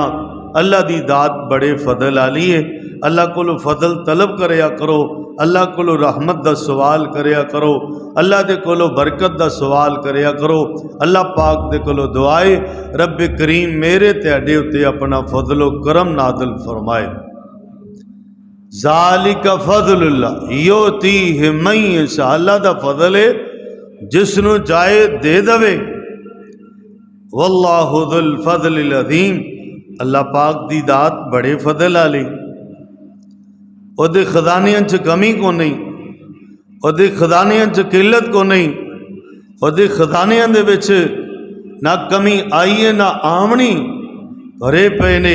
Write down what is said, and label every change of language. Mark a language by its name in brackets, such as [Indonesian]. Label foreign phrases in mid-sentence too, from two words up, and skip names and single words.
[Punjabi] ਅੱਲਾਹ ਦੀ ਦਾਤ ਬੜੇ ਫ਼ਜ਼ਲ ਆਲੀ ਹੈ। ਅੱਲਾਹ ਕੋਲੋ ਫ਼ਜ਼ਲ ਤਲਬ ਕਰਿਆ ਕਰੋ, ਅੱਲਾਹ ਕੋਲੋ ਰਹਿਮਤ ਦਾ ਸਵਾਲ ਕਰਿਆ ਕਰੋ, ਅੱਲਾਹ ਦੇ ਕੋਲੋ ਬਰਕਤ ਦਾ ਸਵਾਲ ਕਰਿਆ ਕਰੋ। ਅੱਲਾਹ ਪਾਕ ਦੇ ਕੋਲੋ ਦੁਆਏ ਰੱਬੇ ਕਰੀਮ ਮੇਰੇ ਤੇਰੇ ਉੱਤੇ ਆਪਣਾ ਫ਼ਜ਼ਲੋ ਕਰਮ ਨਾਦਲ ਫ਼ਰਮਾਏ। [Arabic] ذلك فضل الله يؤتيه من يشاء, [Punjabi] ਅੱਲਾਹ ਦਾ ਫ਼ਜ਼ਲ ਹੈ ਜਿਸਨੂੰ ਚਾਹੇ ਦੇ ਦਵੇ। [Arabic] والله ذو الفضل العظيم, [Punjabi] ਅੱਲਾਹ ਪਾਕ ਦੀ ਦਾਤ ਬੜੇ ਫ਼ਜ਼ਲ ਆਲੀ। ਓਦੇ ਖ਼ਜ਼ਾਨਿਆਂ ਚ ਕਮੀ ਕੋ ਨਹੀਂ, ਓਦੇ ਖ਼ਜ਼ਾਨਿਆਂ ਚ ਕਿੱਲਤ ਕੋ ਨਹੀਂ, ਓਦੇ ਖ਼ਜ਼ਾਨਿਆਂ ਦੇ ਵਿਚ ਨਾ ਕਮੀ ਆਈ ਹੈ ਨਾ ਆਮਨੀ, ਭਰੇ ਪਏ ਨੇ।